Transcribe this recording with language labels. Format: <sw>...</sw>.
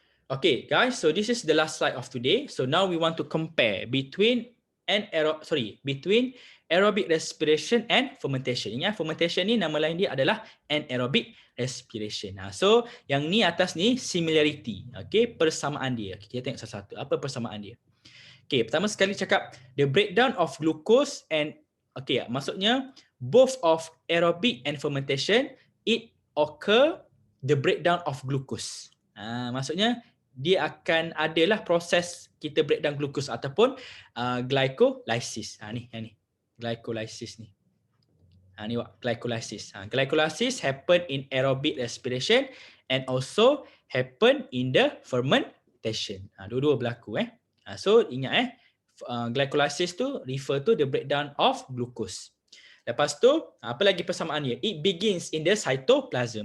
<en>Okay guys, so this is the last slide of today. So now we want to compare between aerobic respiration and fermentation.</en> <ms>Ingat fermentation ni nama lain dia adalah anaerobic respiration. So yang ni atas ni similarity, okay, persamaan dia. Kita tengok satu-satu. Apa persamaan dia?</ms> <en>Okay,</en> <ms>pertama sekali cakap</ms> <en>the breakdown of glucose and maksudnya both of aerobic and fermentation it occur the breakdown of glucose.</en> <ms>Maksudnya dia akan adalah proses kita breakdown glucose ataupun glycolysis. Yang ni. Glycolysis ni. Ni glycolysis.</ms> <en>Glycolysis happen in aerobic respiration and also happen in the fermentation.</en> <ms>Dua-dua berlaku</ms> <en>So ingat glycolysis tu refer to the breakdown of glucose.</en> <ms>Lepas tu apa lagi persamaan dia?</ms> <en>It begins in the cytoplasm.</en>